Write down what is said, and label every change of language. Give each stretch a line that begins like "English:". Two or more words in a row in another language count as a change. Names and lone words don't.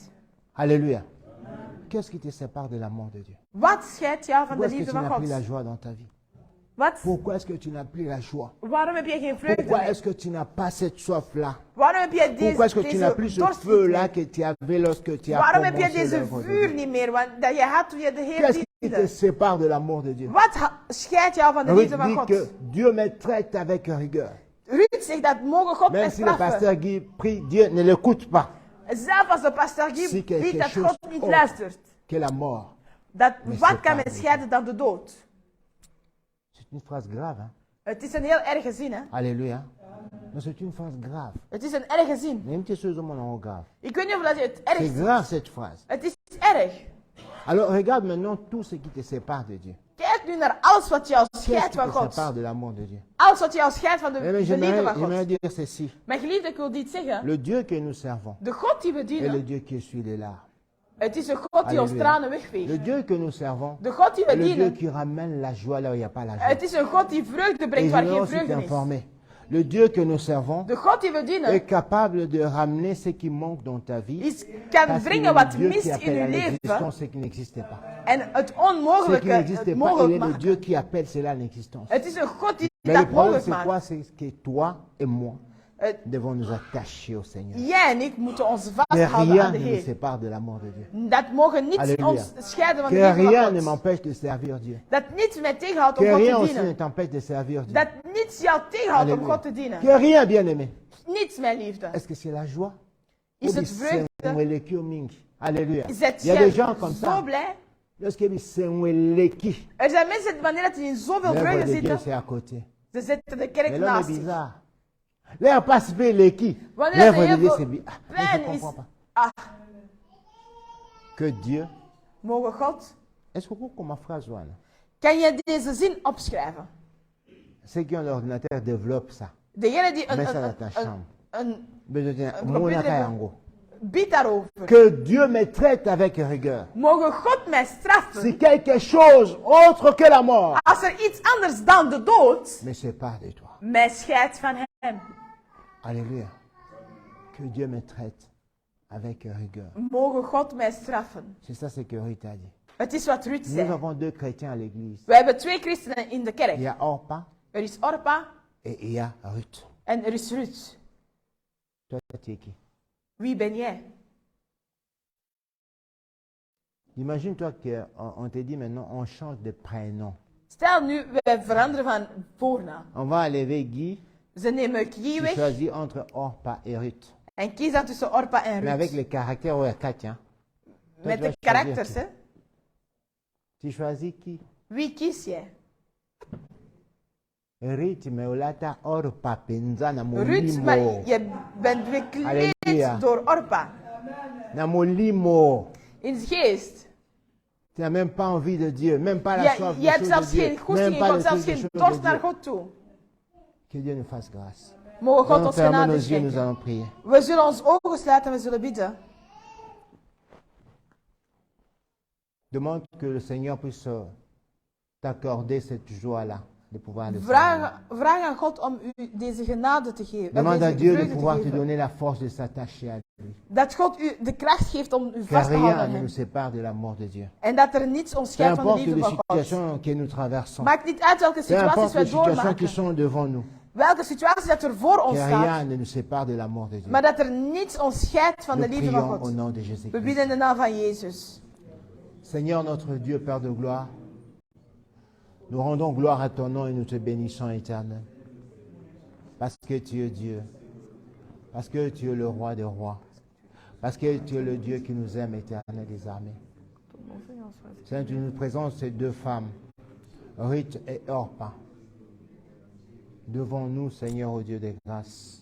French: Alléluia. Qu'est-ce qui te sépare de l'amour de Dieu?
Dutch: Wat scheidt jou van
French: Pourquoi
Dutch: de
French: est-ce que
Dutch: liefde
French: tu
Dutch: van
French: n'as plus la
Dutch: God?
French: joie dans ta vie?
Dutch: Wat?
French: Pourquoi est-ce que tu n'as plus la joie?
Dutch: Waarom heb je geen vreugde
French: Pourquoi
Dutch: meer?
French: est-ce que tu n'as pas cette soif-là?
Dutch: Waarom heb je
French: Pourquoi est-ce que tu n'as plus
Dutch: deze
French: ce
Dutch: dorst niet
French: feu-là
Dutch: meer?
French: que tu avais lorsque tu as
Dutch: Waarom heb je
French: commencé
Dutch: deze
French: l'œuvre de
Dutch: vuur
French: Dieu?
Dutch: niet meer dat je had toen je de Heer
French: Qu'est-ce qui te
Dutch: diende?
French: sépare de l'amour de Dieu?
Dutch: Wat scheidt jou van de Ruth liefde van dit God?
French: que Dieu me traite avec rigueur.
Dutch: Ruud zegt dat mogen God mij
French: Même si le
Dutch: straffen.
French: pasteur Guy prie, Dieu ne l'écoute pas.
Dutch: Zelfs als de pastor Si Guy
French: quelque
Dutch: ziet dat
French: chose
Dutch: God niet
French: autre
Dutch: luistert.
French: que la mort.
Dutch: Dat
French: Mais
Dutch: wat
French: c'est
Dutch: kan
French: pas
Dutch: mij scheiden dan de dood?
French: C'est une phrase grave, hein?
Dutch: Het is een heel erge zin, hè?
French: Alléluia. Non, c'est une phrase grave.
Dutch: Het is een erge zin.
French: Même si c'est mon grave.
Dutch: Ik weet niet of dat je het erg
French: C'est
Dutch: vindt.
French: grave cette phrase.
Dutch: Het is erg.
French: Alors regarde maintenant tout ce qui te sépare de Dieu.
Dutch: Kijk nu naar alles wat jou
French: Qu'est-ce
Dutch: scheidt
French: qui
Dutch: van
French: te
Dutch: God.
French: sépare de l'amour de Dieu?
Dutch: Alles wat jou scheidt van de
French: Eh bien,
Dutch: liefde van
French: j'aimerais
Dutch: God.
French: dire ceci.
Dutch: Mijn geliefde, ik wil dit zeggen.
French: Le Dieu que nous servons
Dutch: De God die we
French: est le
Dutch: dienen,
French: Dieu qui essuie les larmes.
Dutch: het is een God die ons
French: Alléluia.
Dutch: tranen
French: Le
Dutch: wegveegt.
French: Dieu que nous servons
Dutch: De God die
French: est
Dutch: we
French: le Dieu
Dutch: dienen,
French: qui ramène la joie là où il n'y a pas la joie.
Dutch: het is een God die vreugde
French: Et
Dutch: brengt waar
French: j'aimerais
Dutch: geen
French: aussi
Dutch: vreugde is.
French: t'informer. Le Dieu que nous servons
Dutch: De God die we
French: est
Dutch: dienen,
French: capable de ramener ce qui manque dans ta vie.
Dutch: kan
French: Parce qu'il
Dutch: brengen
French: est le
Dutch: wat
French: Dieu qui
Dutch: mist in
French: appelle à
Dutch: uw leven
French: l'existence ce qui n'existait pas.
Dutch: en het
French: Ce qui
Dutch: onmogelijke
French: n'existait
Dutch: het
French: pas, il
Dutch: mogelijk
French: est le
Dutch: maken.
French: Dieu qui appelle cela à l'existence.
Dutch: Het is een God die
French: Mais le
Dutch: dat
French: problème,
Dutch: mogelijk
French: c'est quoi?
Dutch: maakt.
French: C'est que toi et moi
Dutch: Het-
French: devons nous attacher au Seigneur.
Dutch: Jij en ik moeten ons
French: Que
Dutch: vasthouden
French: rien
Dutch: aan de
French: ne nous
Dutch: Heer.
French: sépare de l'amour de Dieu.
Dutch: Dat mogen niet
French: Alléluia.
Dutch: ons scheiden van de
French: Que
Dutch: liefde
French: rien
Dutch: van
French: ne
Dutch: God.
French: m'empêche de servir Dieu.
Dutch: Dat niets mij tegenhoudt om
French: Que
Dutch: God
French: rien
Dutch: te
French: aussi ne
Dutch: dienen.
French: t'empêche de servir Dieu.
Dutch: Dat niets jou tegenhoudt om
French: Alléluia.
Dutch: God te dienen.
French: Que rien, bien-aimé.
Dutch: Niets, mijn liefde.
French: Est-ce que c'est la joie?
Dutch: Is
French: Ou
Dutch: het
French: bien
Dutch: vreugde?
French: c'est
Lingala: mweleki au mingi?
French: Alléluia.
Dutch: Is het
French: Il y a des
Dutch: jij
French: gens comme
Dutch: zo
French: ça.
Dutch: blij?
French: Lorsqu'ils disent c'est mweleki,
Dutch: Er zijn mensen wanneer dat die in zoveel
French: l'œuvre
Dutch: vreugde
French: de Dieu
Dutch: zitten,
French: c'est à côté.
Dutch: ze zetten de kerk
French: Mais l'homme est
Dutch: naast zich.
French: bizarre. L'air pas se leki.
Dutch: Wanneer
French: L'œuvre
Dutch: er
French: de Dieu
Dutch: heel
French: c'est
Dutch: veel
French: bien. Ah, mais
Dutch: pijn
French: je
Dutch: is,
French: comprends pas.
Dutch: ah,
French: Que Dieu.
Dutch: mogen God.
French: Est-ce que vous comme ma phrase voilà?
Dutch: Kan je deze zin opschrijven?
French: Ceux qui ont l'ordinateur développent ça.
Dutch: Degene die
French: Mets ça dans ta chambre.
Dutch: computer hebben, bid daarover.
French: Que Dieu me traite avec rigueur.
Dutch: Mogen God mij straffen
French: Si quelque chose autre que la mort
Dutch: als er iets anders dan de dood
French: me sépare de toi.
Dutch: mij scheidt van hem.
French: Alléluia. Que Dieu me traite avec rigueur.
Dutch: Mogen God mij straffen.
French: C'est ça ce que Ruth a dit.
Dutch: Het is wat Ruud
French: Nous
Dutch: zei.
French: avons deux chrétiens à l'église.
Dutch: We hebben twee christenen in de
French: Il
Dutch: kerk.
French: y a Orpa
Dutch: Er is Orpa
French: et il y a Ruth.
Dutch: en er is Ruud.
French: Toi, tu es qui?
Dutch: Wie ben jij?
French: Imagine-toi qu'on te dit maintenant, on change de prénom.
Dutch: Stel nu, wij veranderen van voornaam.
French: On va enlever Guy.
Dutch: Ze nemen Guy
French: Tu
Dutch: weg
French: choisis entre Orpa et Ruth.
Dutch: en kies dan tussen Orpa en
French: Mais avec
Dutch: Ruth.
French: les caractères, ouais, 4, hein.
Dutch: Met
French: tu vas
Dutch: de
French: choisir
Dutch: karakters,
French: qui?
Dutch: hè.
French: Tu choisis qui?
Dutch: Wie kies jij?
Lingala: Ruth, mais olata Orpa penza na
Dutch: Ruth, maar
Lingala: molimo.
Dutch: je bent bekleed Halleluja. door Orpa.
Lingala: Na molimo.
Dutch: In de geest.
French: Tu n'as même pas envie de Dieu, même pas la soif
Dutch: Je
French: des
Dutch: hebt
French: choses de
Dutch: zelfs
French: Dieu,
Dutch: geen goesting,
French: même
Dutch: je
French: pas
Dutch: komt
French: le
Dutch: zelfs
French: truc des
Dutch: geen
French: choses
Dutch: dorst
French: de
Dutch: naar
French: Dieu.
Dutch: God toe.
French: Que Dieu nous fasse grâce.
Dutch: Mogen God
French: On
Dutch: ons
French: ferme
Dutch: genade
French: nos yeux, nous
Dutch: schenken.
French: allons prier.
Dutch: We zullen ons ogen sluiten en we zullen bidden.
French: Demande que le Seigneur puisse t'accorder cette joie-là de pouvoir le faire.
Dutch: Vraag aan God om u deze genade te geven.
French: Demande à
Dutch: Deze
French: Dieu de
Dutch: vreugde te
French: pouvoir te
Dutch: geven.
French: donner la force de s'attacher à lui.
Dutch: Dat God u de kracht geeft om u
French: Que
Dutch: vast te houden
French: rien
Dutch: aan
French: ne
Dutch: hem.
French: nous sépare de l'amour de Dieu.
Dutch: En dat er niets ons
French: Peu
Dutch: scheidt van de
French: importe
Dutch: liefde
French: les
Dutch: van God.
French: situations que nous traversons,
Dutch: Maakt niet uit welke
French: peu
Dutch: situaties
French: importe
Dutch: wij
French: les situations qui
Dutch: doormaken.
French: sont devant nous,
Dutch: Welke situatie dat er voor ons
French: que
Dutch: staat.
French: rien ne nous sépare de l'amour de Dieu.
Dutch: Maar dat er niets ons scheidt van de
French: Nous
Dutch: liefde van
French: prions au
Dutch: God.
French: nom de
Dutch: We
French: Jésus-Christ.
Dutch: bidden in de naam van Jezus.
French: Seigneur notre Dieu, Père de gloire, nous rendons gloire à ton nom et nous te bénissons éternel. Parce que tu es Dieu. Parce que tu es le roi des rois. Parce que tu es le Dieu qui nous aime, éternel des armées. Seigneur, tu nous présentes ces deux femmes, Ruth et Orpa, devant nous, Seigneur, au Dieu des grâces.